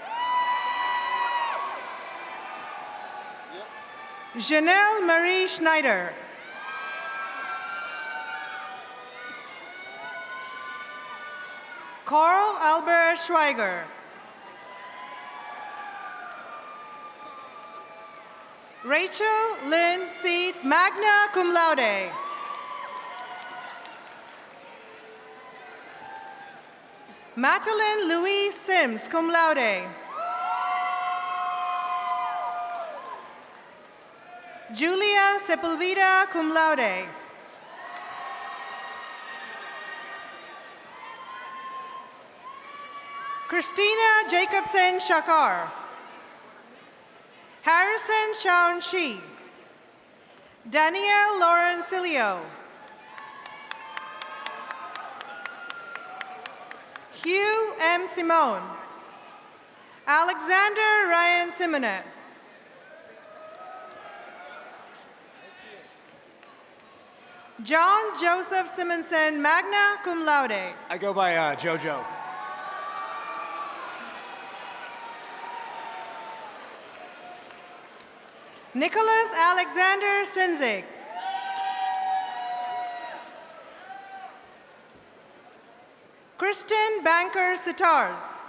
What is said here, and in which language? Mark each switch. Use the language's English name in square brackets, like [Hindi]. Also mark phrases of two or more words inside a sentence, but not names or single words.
[English] Janelle Marie Schneider. Carl Albert Schweiger. Rachel Lynn Seeds, [Latin] magna cum laude. [English] Madeline Louise Sims, [Latin] cum laude. [English] Julia Sepulveda, [Latin] cum laude. [English] Christina Jacobson Shakar. Harrison Shawn Shi. Danielle Lauren Cilio. Hugh M. Simone. Alexander Ryan Simonet. John Joseph Simonson, [Latin] magna cum laude. [English] I go by JoJo. Nicholas Alexander Sinzig. Kristen Banker Sitars.